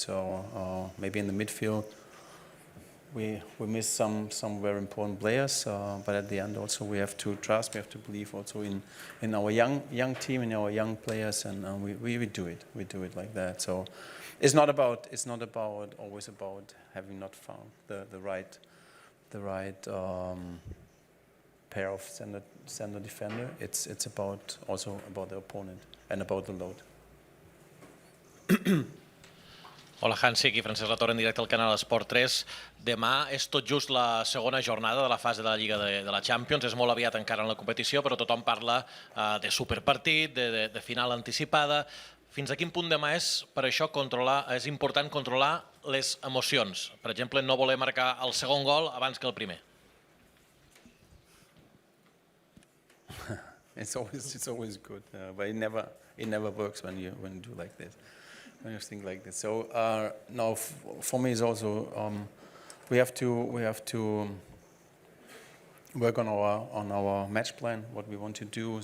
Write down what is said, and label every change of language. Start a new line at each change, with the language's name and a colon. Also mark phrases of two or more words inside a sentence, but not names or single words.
English: So maybe in the midfield we miss some very important players, but at the end also we have to trust, we have to believe also in our young team, in our young players, and we do it like that. So it's not always about having not found the right pair of center defender. It's also about the opponent and about the load.
Catalan: Hola Hansi, aquí Francesc Latorre en directe al canal Esport 3. Demà és tot just la segona jornada de la fase de la Lliga de la Champions. És molt aviat encara en la competició, però tothom parla de superpartit, de final anticipada. Fins a quin punt demà és per això és important controlar les emocions? Per exemple, no voler marcar el segon gol abans que el primer.
English: It's always good, but it never works when you do like this. When you think like this. So now for me it's also we have to work on our match plan, what we want to do.